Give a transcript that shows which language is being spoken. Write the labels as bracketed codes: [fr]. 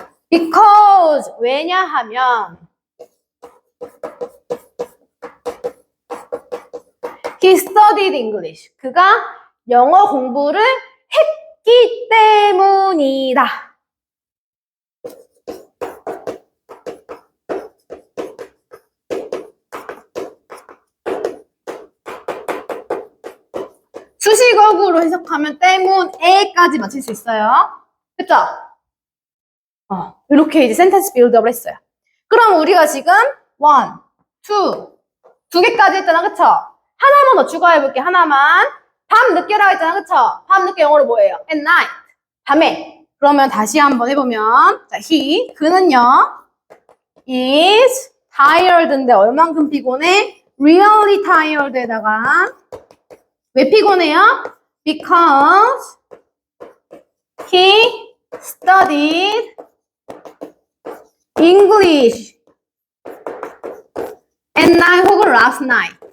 [en] Because, [ko] 왜냐하면 [en] He studied English. [ko] 그가 영어 공부를 했기 때문이다. 수식어구로 해석하면 때문에까지 맞출 수 있어요. 그쵸? 이렇게 이제 센텐스 빌드업을 했어요. 그럼 우리가 지금 one, 두 개까지 했잖아, 그쵸? 하나만 더 추가해볼게, 하나만. 밤 늦게라고 했잖아, 그쵸? 밤 늦게 영어로 뭐예요? [en] At night. [ko] 밤에. 그러면 다시 한번 해보면, 자, 그는요, [en] is tired [ko] 인데 얼만큼 피곤해? [en] Really tired [ko] 에다가, 왜 피곤해요? [en] Because he studied English at night [ko] 혹은 [en] last night.